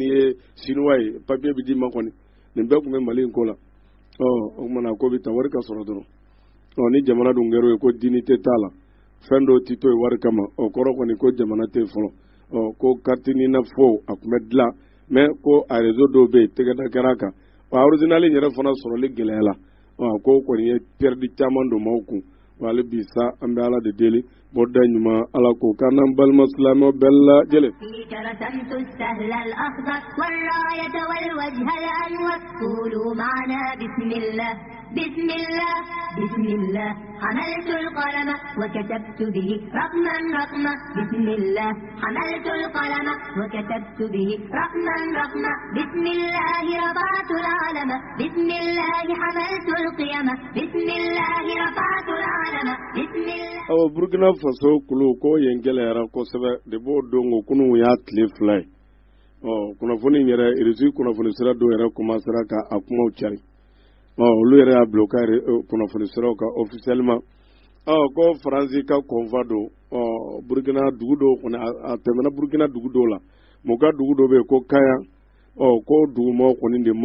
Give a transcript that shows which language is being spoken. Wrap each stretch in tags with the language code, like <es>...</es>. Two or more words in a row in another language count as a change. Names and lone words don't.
<bm>ye sinuwa ye papier bɛ d'i ma kɔni nin bɛɛ tun bɛ mali in ko la o kumana ko bɛ taa wari ka sɔrɔ dɔrɔn ni jamana dun kɛra o ye ko dignité t'a la fɛn dɔw tɛ to yen wari kama o kɔrɔ kɔni ko jamana tɛ yen fɔlɔ ko carte ni na fo a tun bɛ dilan mais ko a réseau dɔw bɛ yen tɛgɛda kɛra a kan original yɛrɛ fana sɔrɔli gɛlɛyala ko kɔni ye perdu caman don maaw kun hali bi sa an bɛ ala de deli bɔda ɲuman ala ko k'an n'an balima silamɛw bɛɛ lajɛlen</bm> <ar>بسم الله بسم الله حملت القلم وكتبت به رقما رقما بسم الله حملت القلم وكتبت به رقما رقما بسم الله رفعت العلم بسم الله حملت القيم بسم الله رفعت العلم بسم الله</ar> <bm>Burkina Faso kulu ko yen gɛlɛyara kosɛbɛ de b'o don o kunu y'a tile fila ye kunnafoni yɛrɛ irisi kunnafoni sira dɔw yɛrɛ commencera ka a kumaw cari olu yɛrɛ y'a bila u ka kunnafoni siraw kan officiellement ko faransi ka kɔnfa don burukina dugu dɔw kɔni a tɛmɛna burukina dugu dɔw la mu ka dugu dɔw bɛ yen ko kaya ko dugumɔgɔw kɔni de</bm>